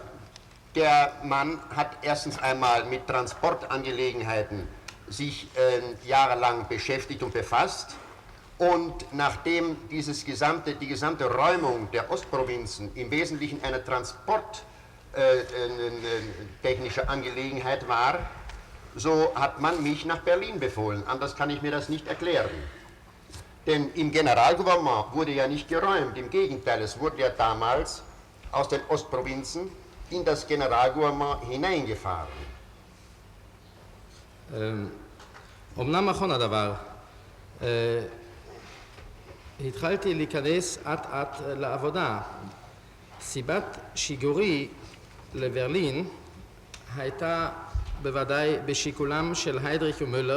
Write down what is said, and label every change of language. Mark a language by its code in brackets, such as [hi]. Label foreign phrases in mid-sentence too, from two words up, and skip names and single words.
[de] Der Mann hat erstens einmal mit Transportangelegenheiten sich jahrelang beschäftigt und befasst, und nachdem die gesamte Räumung der Ostprovinzen im Wesentlichen eine transporttechnische Angelegenheit war, so hat man mich nach Berlin befohlen. Anders kann ich mir das nicht erklären. Denn im Generalgouvernement wurde ja nicht geräumt, im Gegenteil, es wurde ja damals aus den Ostprovinzen in das Generalgouvernement hineingefahren. [he] אמנם נכון הדבר, התחלתי להיכנס אט לעבודה. סיבת שיגורי לברלין הייתה בוודאי בשיקולם של היידריך ומולר.